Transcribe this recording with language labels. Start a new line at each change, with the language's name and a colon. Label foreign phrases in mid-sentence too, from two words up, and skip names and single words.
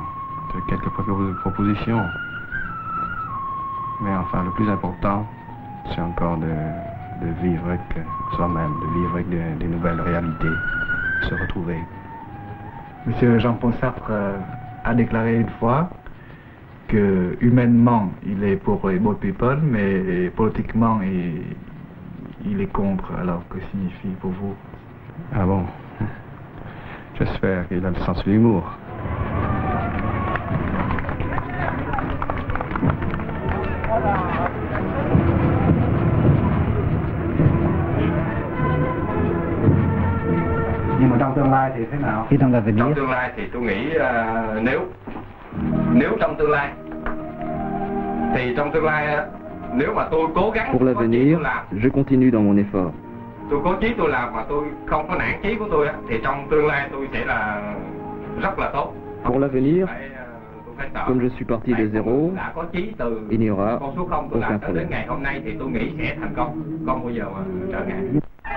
French: J'ai quelques propositions. Mais enfin, le plus important, c'est encore de vivre avec soi-même, de vivre avec des nouvelles réalités, se retrouver. Monsieur Jean-Paul Sartre a déclaré une fois que humainement, il est pour les boat people, mais politiquement, il est contre. Alors, que signifie pour vous? Ah bon? J'espère qu'il a le sens de l'humour.
Vietnamese: Nhưng mà trong tương lai thì thế nào?
French: Et dans l'avenir?
Vietnamese: Trong tương lai thì tôi nghĩ nếu trong tương lai thì trong tương lai nếu mà tôi cố gắng.
French: Pour l'avenir, je continue dans mon effort.
Vietnamese: Tôi có chí tôi làm mà tôi không có nản chí của tôi thì trong tương lai tôi sẽ là rất là tốt.
French: Pour l'avenir, comme je suis parti de zéro, il n'y aura aucun problème.
Vietnamese: Đến ngày hôm nay thì tôi nghĩ sẽ thành công, không bao giờ mà trở ngại.